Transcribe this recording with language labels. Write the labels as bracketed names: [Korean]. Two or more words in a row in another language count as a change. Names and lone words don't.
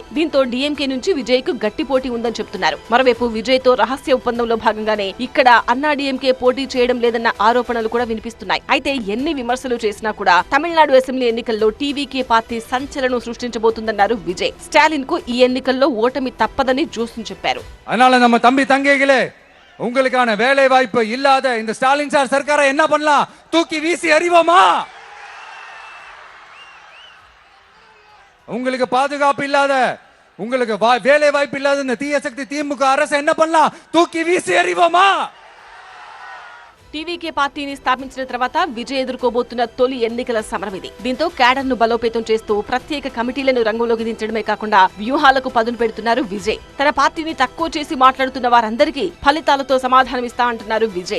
[Telugu] దీంతో డీఎంకే నుంచి విజయ్ కు గట్టి పోటీ ఉందని చెప్తున్నారు. మరోవైపు విజయ్ తో రహస్య ఒప్పందంలో భాగంగానే ఇక్కడ అన్నా డీఎంకే పోటీ చేయడం లేదన్న ఆరోపణలు కూడా వినిపిస్తున్నాయి. అయితే ఎన్ని విమర్శలు చేసినా కూడా తమిళనాడు అసెంబ్లీ ఎన్నికల్లో టీవీకే పార్టీ సంచలనం సృష్టించబోతుందన్నారు విజయ్. స్టాలిన్ కు ఈ ఎన్నికల్లో ఓటమి తప్పదని జోస్యం చెప్పారు. [Tamil] அதனால நம்ம தம்பி தங்கைகளே, உங்களுக்கான வேலை வாய்ப்பு இல்லாத இந்த ஸ்டாலின் சார் சர்க்காரை என்ன பண்ணலாம், தூக்கி வீசி எறிவோமா? உங்களுக்கு பாதுகாப்பு இல்லாத, உங்களுக்கு வேலை வாய்ப்பு இல்லாத இந்த தீய சக்தி திமுக அரசு என்ன பண்ணலாம், தூக்கி வீசி எறிவோமா? [Telugu] టీవీకే పార్టీని స్థాపించిన తర్వాత విజయ్ ఎదుర్కోబోతున్న తొలి ఎన్నికల సమరం ఇది. దీంతో క్యాడర్ ను బలోపేతం చేస్తూ ప్రత్యేక కమిటీలను రంగంలోకి దించడమే కాకుండా వ్యూహాలకు పదును పెడుతున్నారు విజయ్. తన పార్టీని తక్కువ చేసి మాట్లాడుతున్న వారందరికీ ఫలితాలతో సమాధానమిస్తా అంటున్నారు విజయ్.